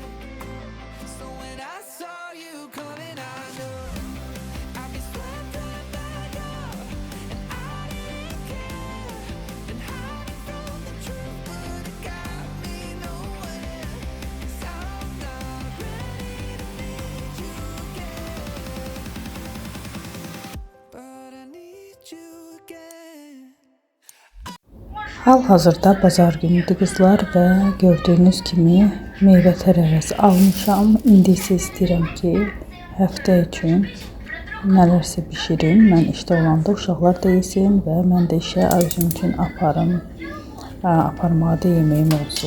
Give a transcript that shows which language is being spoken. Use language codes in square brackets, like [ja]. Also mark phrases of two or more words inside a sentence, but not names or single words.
[en] So when I saw you coming, I knew I'd be swept right back up, and I didn't care. Been hiding from the truth, but it got me nowhere. 'Cause I'm not ready to need you again, but I need you again. [az] Hal-hazırda bazar günüdür qızlar və gördüyünüz kimi meyvə tərəvəzi almışam. İndi isə istəyirəm ki, həftə üçün nələrsə bişirim. Mən işdə olanda uşaqlar da yesin və mən də işə özüm üçün aparmağa da yeməyim olsun.